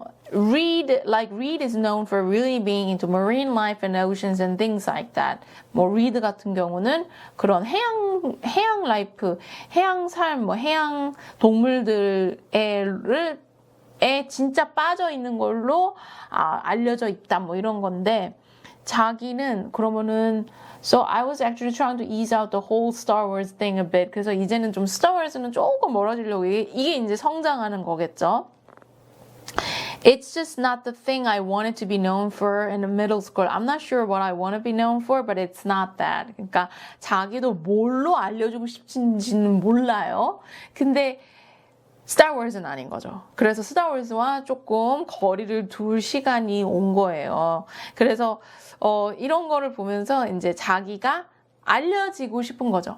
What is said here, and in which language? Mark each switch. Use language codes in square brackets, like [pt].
[en] Reed is known for really being into marine life and oceans and things like that. [ko] Reed 같은 경우는 그런 해양 라이프, 해양 삶, 해양 동물들에 진짜 빠져 있는 걸로 알려져 있다, 이런 건데, 자기는 그러면은 [en] So I was actually trying to ease out the whole Star Wars thing a bit. [ko] 그래서 이제는 좀 Star Wars는 조금 멀어지려고 이게 이제 성장하는 거겠죠. [en] It's just not the thing I wanted to be known for in the middle school. I'm not sure what I want to be known for, but it's not that. [ko] 그러니까 자기도 뭘로 알려주고 싶은지는 몰라요. 근데 스타 워즈는 아닌 거죠. 그래서 스타 워즈와 조금 거리를 둘 시간이 온 거예요. 그래서 이런 거를 보면서 이제 자기가 알려지고 싶은 거죠.